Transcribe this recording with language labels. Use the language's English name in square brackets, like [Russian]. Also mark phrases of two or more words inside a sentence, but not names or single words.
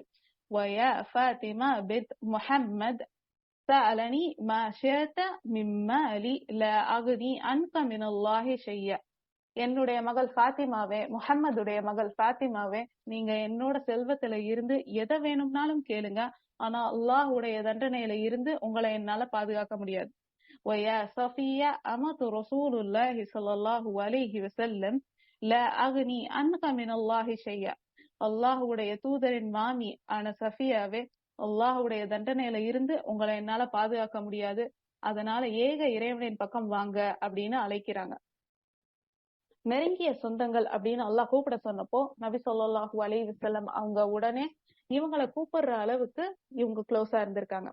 [Arabic] ويا فاطمة بنت محمد سليني ما شئت من مالي لا أغني عنك من الله شيئا. [Tamil] என்னுடைய மகள் ஃபாத்திமாவே, முஹம்மதுடைய மகள் ஃபாத்திமாவே, நீங்க என்னோட செல்வத்துல இருந்து எதை வேணும்னாலும் கேளுங்க, ஆனா அல்லாஹ்வுடைய தண்டனையில இருந்து உங்களை என்னால பாதுகாக்க முடியாது. [Arabic] ويا صفية أمة رسول الله صلى الله عليه وسلم لا أغني عنك من الله شيئا. [Tamil] அல்லாஹ்வுடைய தூதரின் மாமி ஆன சஃபியாவே, அல்லாஹ்வுடைய தண்டனையில இருந்து உங்களை என்னால பாதுகாக்க முடியாது, அதனால ஏக இறைவனின் பக்கம் வாங்க அப்படின்னு அழைக்கிறாங்க. நெருங்கிய சொந்தங்கள் அப்படின்னு அல்லாஹ் கூப்பிட சொன்னப்போ நபி [Arabic] صلى الله عليه وسلم [Tamil] அவங்க உடனே இவங்களை கூப்பிடுற அளவுக்கு இவங்க க்ளோஸா இருந்திருக்காங்க.